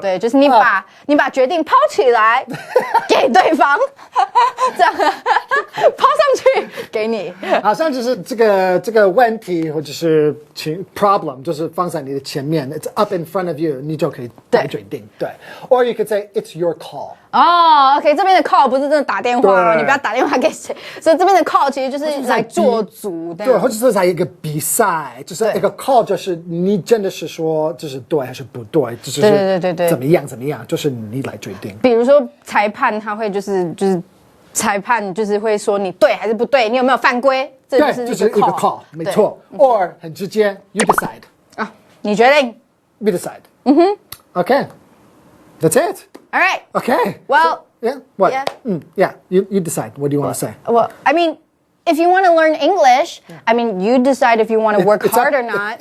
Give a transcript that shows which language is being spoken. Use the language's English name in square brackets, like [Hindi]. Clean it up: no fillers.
[Chinese] 对，就是你把决定抛起来给对方，这样抛上去给你。好像就是这个问题或者是problem 就是放在你的前面 ， [English] it's up in front of you， [Chinese] 你就可以来决定。对 [English] ，or you could say it's your call。 [Chinese] OK， 这边的 call 不是真的打电话哦，你不要打电话给谁。所以这边的 call 其实就是来做主的。对，或者是在一个比赛，就是一个 call， 就是你真的是说就是对还是不对，就是对，怎么样，就是你来决定。比如说裁判他会就是裁判就是会说你对还是不对，你有没有犯规？这就是一个 call， 没错。 [English] or [Chinese] 很直接 [English] ，you decide [Chinese] 啊，你决定 [English] ，we decide。 Okay, that's it. All right. Okay. Well. Yeah. What? Yeah. Yeah. You decide. What do you want to say? Well, I mean, if you want to learn English, I mean, you decide if you want to work hard or not.